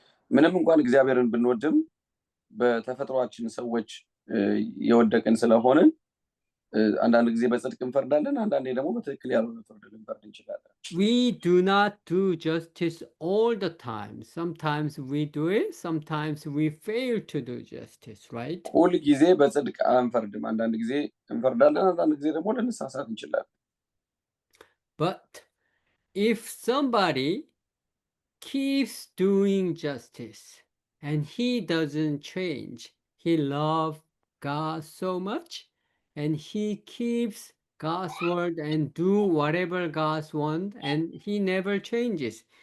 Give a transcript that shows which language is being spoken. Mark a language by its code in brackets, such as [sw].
[am] ምንም እንኳን እግዚአብሔርን ብንወድም በተፈጥሯችን ሰዎች የወደቅን ስለሆነ አንዳንድ ጊዜ በጽድቅ እንፈርዳለን፣ አንዳንዴ ደግሞ በትክክል ያልሆነ ፍርድ ልንፈርድ እንችላለን። [en] We do not do justice all the time. Sometimes we do it, sometimes we fail to do justice, right? [am] ሁል ጊዜ በጽድቅ አንፈርድም። አንዳንድ ጊዜ እንፈርዳለን፣ አንዳንድ ጊዜ ደግሞ ልንሳሳት እንችላለን። [en] But if somebody keeps doing justice and he doesn't change, he loves God so much, and he keeps God's word and do whatever God's want, and he never changes.